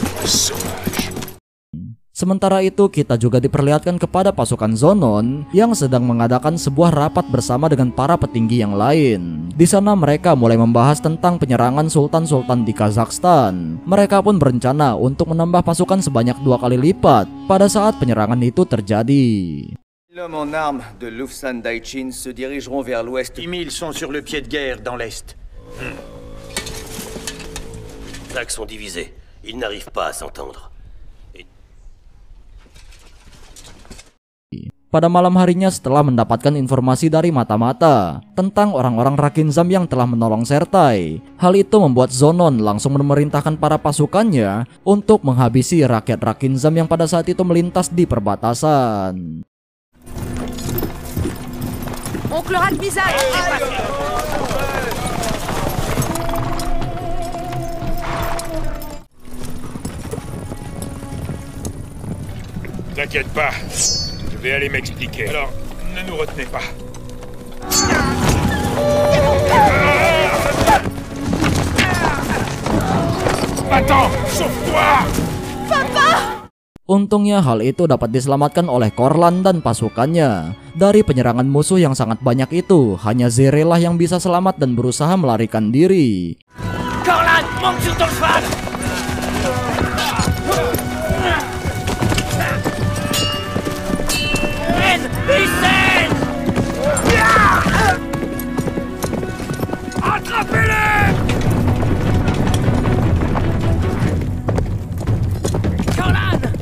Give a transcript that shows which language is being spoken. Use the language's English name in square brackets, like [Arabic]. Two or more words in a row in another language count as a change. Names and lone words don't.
[French] sauvage. [Indonesian] Sementara itu kita juga diperlihatkan kepada pasukan Zonon yang sedang mengadakan sebuah rapat bersama dengan para petinggi yang lain. Di sana mereka mulai membahas tentang penyerangan sultan-sultan di Kazakhstan. Mereka pun berencana untuk menambah pasukan sebanyak 2 kali lipat pada saat penyerangan itu terjadi. [French] L'homme en armes de Lufsan Daichin se dirigeront vers l'ouest. 10 000 sont sur le pied de guerre dans l'est. Les attaques sont divisées. Ils n'arrivent pas à s'entendre. [Indonesian] Pada malam harinya setelah mendapatkan informasi dari mata-mata tentang orang-orang Rakinzam yang telah menolong Sertai, hal itu membuat Zonon langsung memerintahkan para pasukannya untuk menghabisi rakyat Rakinzam yang pada saat itu melintas di perbatasan. [French] Oncle Rakbizak! T'inquiète pas, je vais aller m'expliquer. Alors, ne nous retenez pas. Attends, sauve-toi! [Indonesian] Untungnya hal itu dapat diselamatkan oleh Korlan dan pasukannya. Dari penyerangan musuh yang sangat banyak itu, hanya Zere lah yang bisa selamat dan berusaha melarikan diri. [French] Corlan, monte sur ton cheval! Hissène! Attrapez-les! Corlan!